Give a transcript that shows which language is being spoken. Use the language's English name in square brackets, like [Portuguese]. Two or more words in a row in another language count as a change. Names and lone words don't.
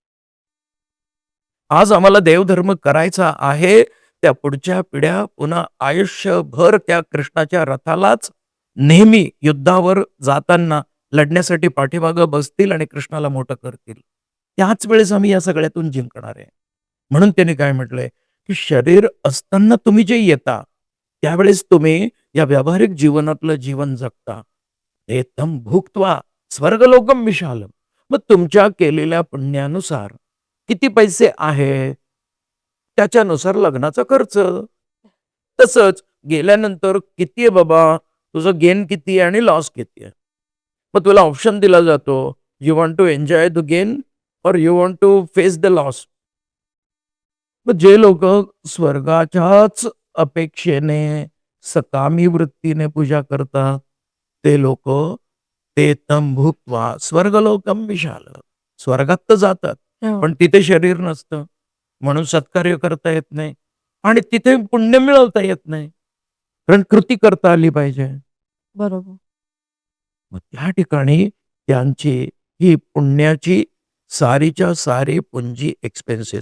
[Marathi] आज आम्हाला देवधर्म करायचा आहे, त्या पुढच्या पिढ्या पुन्हा आयुष्यभर त्या कृष्णाच्या रथालाच नेहमी युद्धावर जाताना लढण्यासाठी पाठीमागं बसतील आणि कृष्णाला मोठं करतील. त्याच वेळेस आम्ही या सगळ्यातून जिंकणार आहे. म्हणून त्याने काय म्हटलंय, की शरीर असताना तुम्ही जे येता, त्यावेळेस तुम्ही या व्यावहारिक जीवनातलं जीवन जगता. [Sanskrit] एतम भुक्त्वा स्वर्गलोकम विशालम. [Marathi] मग तुमच्या केलेल्या पुण्यानुसार किती पैसे आहेत, त्याच्यानुसार लग्नाचा खर्च. तसंच गेल्यानंतर किती आहे बाबा, तुझं गेन किती आहे आणि लॉस किती आहे. मग तुला ऑप्शन दिला जातो, [English] you want to enjoy the gain or you want to face the loss. [Marathi] मग जे लोक स्वर्गाच्याच अपेक्षेने सकामी वृत्तीने पूजा करतात, ते लोक ते [Sanskrit] तम भुक्त्वा स्वर्गलोकम विशाल. [Marathi] स्वर्गात तर जातात, हो. पण तिथे शरीर नसतं. म्हणून सत्कार्य करता येत नाही आणि तिथे पुण्य मिळवता येत नाही. कारण कृती करता आली पाहिजे. बरोबर. मग त्या ठिकाणी त्यांची ही पुण्याची सारीच्या सारी पुंजी एक्सपेन्सेस.